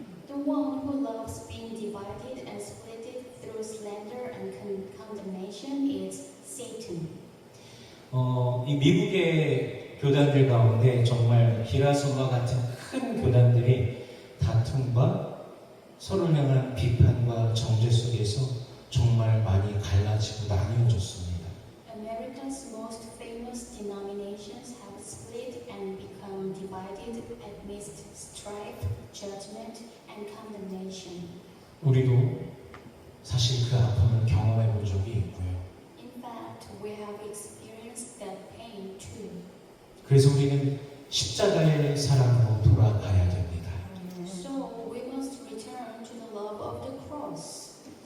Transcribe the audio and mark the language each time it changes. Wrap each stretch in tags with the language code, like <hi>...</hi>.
<en>The one who loves being divided and split through slander and condemnation is Satan.</en> <ko>이 미국의 교단들 가운데 정말 기라손과 같은 큰 교단들이 다툼과 서로를 향한 비판과 정죄 속에서 정말 많이 갈라지고 나뉘어졌습니다.</ko> <en>America's most famous denominations have split and become divided amidst strife, judgment, and condemnation.</en> <ko>우리도 사실 그 아픔을 경험해 본 적이 있고요.</ko> <en>In fact, we have experienced that pain too.</en> <ko>그래서 우리는 십자가의 사랑으로 돌아가야 됩니다. So we must return to the love of the cross.</ko>